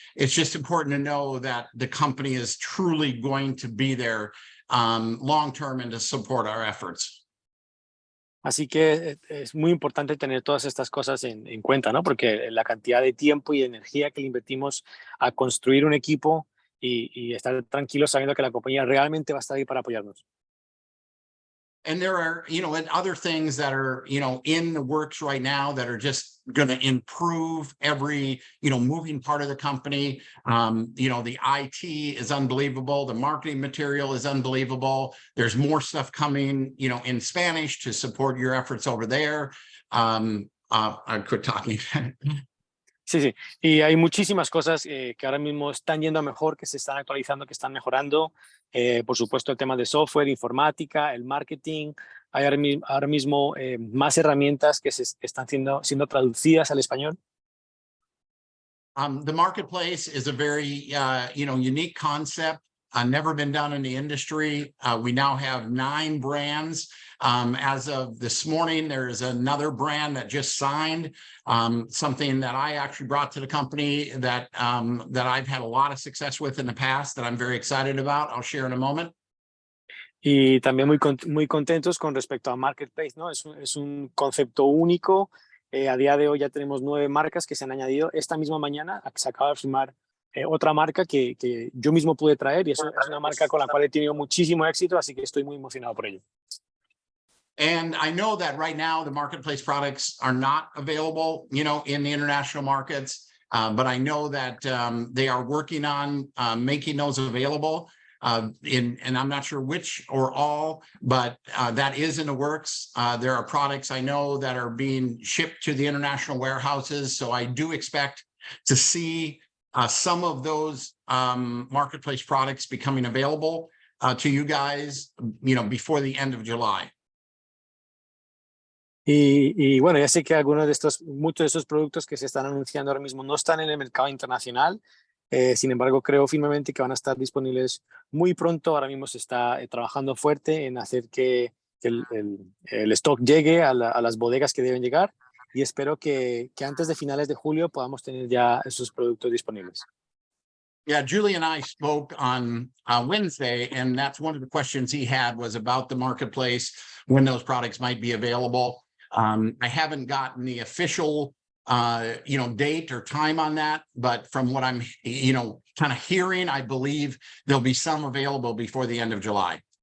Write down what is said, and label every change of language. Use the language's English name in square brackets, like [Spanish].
[English] It's just important to know that the company is truly going to be there long-term and to support our efforts. [Spanish] Así que es muy importante tener todas estas cosas en cuenta, ¿no? Porque la cantidad de tiempo y energía que le invertimos a construir un equipo y estar tranquilos sabiendo que la compañía realmente va a estar ahí para apoyarnos. [English] And there are, and other things that are, in the works right now that are just going to improve every, moving part of the company. The IT is unbelievable. The marketing material is unbelievable. There's more stuff coming, in Spanish to support your efforts over there. I quit talking. [Spanish] Sí, sí. Y hay muchísimas cosas que ahora mismo están yendo a mejor, que se están actualizando, que están mejorando. Por supuesto, el tema de software, informática, el marketing. Hay ahora mismo más herramientas que están siendo traducidas al español. [English] The marketplace is a very, unique concept. Never been done in the industry. We now have 9 brands. As of this morning, there is another brand that just signed, something that I actually brought to the company that I've had a lot of success with in the past that I'm very excited about. I'll share in a moment. [Spanish] Y también muy contentos con respecto a Marketplace, ¿no? Es un concepto único. A día de hoy ya tenemos 9 marcas que se han añadido. Esta misma mañana se acaba de firmar otra marca que yo mismo pude traer y es una marca con la cual he tenido muchísimo éxito, así que estoy muy emocionado por ello. [English] And I know that right now the marketplace products are not available, in the international markets, but I know that they are working on making those available. And I'm not sure which or all, but that is in the works. There are products I know that are being shipped to the international warehouses, so I do expect to see some of those marketplace products becoming available to you guys, before the end of July. [Spanish] Y bueno, ya sé que muchos de estos productos que se están anunciando ahora mismo no están en el mercado internacional. Sin embargo, creo firmemente que van a estar disponibles muy pronto. Ahora mismo se está trabajando fuerte en hacer que el stock llegue a las bodegas que deben llegar y espero que antes de finales de julio podamos tener ya esos productos disponibles. [English] Yeah, Julian and I spoke on Wednesday, and that's one of the questions he had was about the marketplace, when those products might be available. I haven't gotten the official, date or time on that, but from what I'm, kind of hearing, I believe there'll be some available before the end of July.